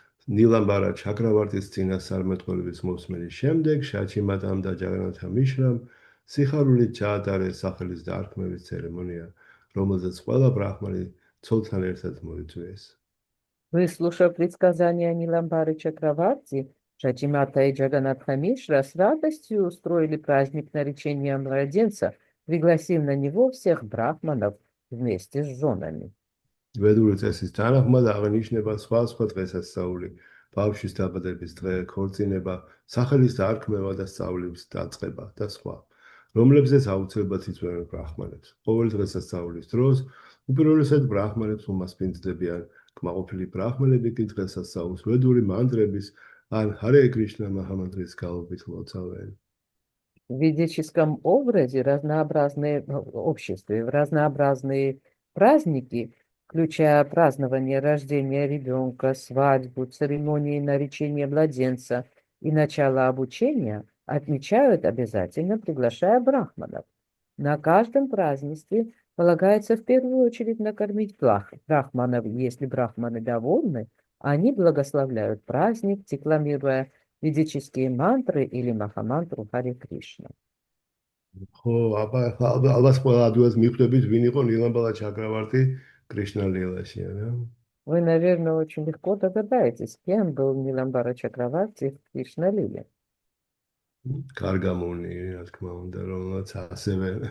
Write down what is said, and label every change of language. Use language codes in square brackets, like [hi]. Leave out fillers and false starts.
[ka] ნილამბარა ჩაკრავარტის წინასწარმეტყველების მოსმენის შემდეგ შაჩიმატამ და ჯაგანათა მიშრამ სიხარულით ჩაატარეს სახელის დარქმევის ცერემონია, რომელზეც ყველა ბრაჰმანი ცოლთან ერთად მოიწვიეს. [ru] Выслушав предсказания Ниламбары Чакраварти, Шачимата и Джаганатха Мишра с радостью устроили праздник наречения младенца, пригласив на него всех брахманов вместе с женами. [ka] ვედური წესის თანახმად აღნიშნება სხვა დღესასწაული, ბავშვის დაბადების დღე, ქორწინება, სახელის დარქმევა და სწავლის დაწყება და სხვა, რომლებზეც აუცილებლად იწვევენ ბრაჰმანებს. ყოველ დღესასწაულის დროს უპირველესად ბრაჰმანებს უმასპინძლებიან, კმაყოფილი ბრაჰმანები კი დღესასწაულს ვედური მანტრების ან ჰარე კრიშნა მაჰამანტრის გალობით ლოცავენ. [ru] В ведическом образе разнообразные обществе, в разнообразные праздники, включая празднование рождения ребенка, свадьбу, церемонии наречения младенца и начало обучения, отмечают обязательно, приглашая брахманов. На каждом празднестве полагается в первую очередь накормить брахманов. Если брахманы довольны, они благословляют праздник, декламируя ведические мантры или махамантру Харе Кришна. [ka] ხო, ალბათ ყველა ადვილად მიხვდებით, ვინ იყო ნილამბალა ჩაკრავარტი Кришна лилაში, რა? [ru] Вы, наверное, очень легко догадаетесь, кем был Ниламбара Чакраварти в Кришна-лиле. [ka] Каргамуни, რა თქმა უნდა, რომელსაც ასევე